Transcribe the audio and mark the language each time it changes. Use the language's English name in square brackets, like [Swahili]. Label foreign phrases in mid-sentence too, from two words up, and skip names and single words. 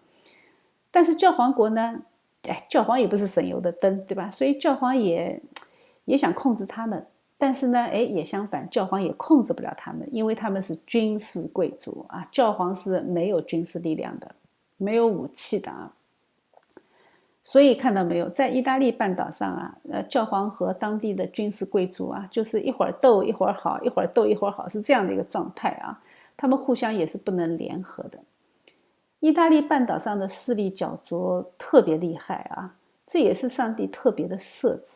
[Chinese] 但是教皇国呢，教皇也不是省油的燈，对吧？所以教皇也想控制他們，但是呢，也相反，教皇也控制不了他们，因為他們是軍事貴族啊，教皇是沒有軍事力量的，沒有武器的啊。所以看到沒有，在意大利半島上啊，教皇和當地的軍事貴族啊，就是一會兒鬥一會兒好，一會兒鬥一會兒好，是這樣的一個狀態啊。他們互相也是不能聯合的。意大利半島上的勢力角逐特別厲害啊，這也是上帝特別的設置。